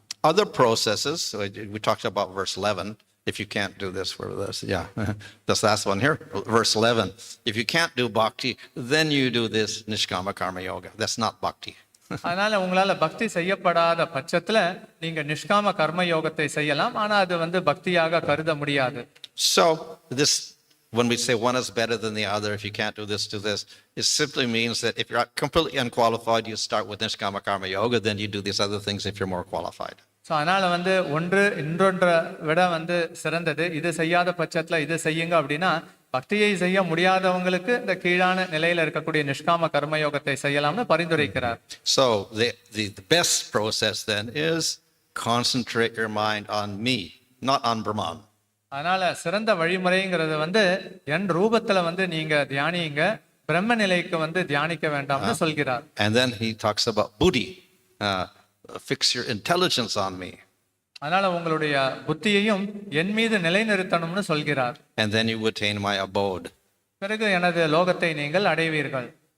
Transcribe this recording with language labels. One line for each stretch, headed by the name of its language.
English: Other processes, so we talked about verse 11. If you can't do this for this, yeah, this last one here, verse 11. If you can't do bhakti, then you do this nishkama karma yoga. That's not bhakti.
Tamil: அதனால உங்களால பக்தி செய்யப்படாத பட்சத்துல நீங்க நிஷ்காம கர்ம யோகத்தை செய்யலாம், ஆனா அது வந்து பக்தியாக கருத முடியாது.
English: So this, when we say one is better than the other, if you can't do this, it simply means that if you're completely unqualified, you start with nishkama karma yoga, then you do these other things if you're more qualified.
Tamil: So அதனால வந்து ஒன்று இன்னொன்றை விட வந்து சிறந்தது, இது செய்யாத பட்சத்துல இது செய்யுங்க அப்படின்னா பக்தியை செய்ய முடியாதவங்களுக்கு இந்த கீழான நிலையில இருக்கக்கூடிய நிஷ்காம கர்மயோகத்தை செய்யலாம்னு பரிந்துரைக்கிறார்.
English: So the best process then is concentrate your mind on me, not on Brahman.
Tamil: அதனால சிறந்த வழிமுறைங்கிறது வந்து என் ரூபத்துல வந்து நீங்க தியானிங்க, பிரம்ம நிலைக்கு வந்து தியானிக்க வேண்டாம்னு சொல்கிறார்.
English: And then he talks about buddhi, fix your intelligence on me.
Tamil: அதனால உங்களுடைய புத்தியையும் என் மீது நிலைநிறுத்தணும்னு சொல்கிறார்.
English: And then you attain my abode.
Tamil: பிறகு எனது லோகத்தை நீங்கள் அடைவீர்கள்.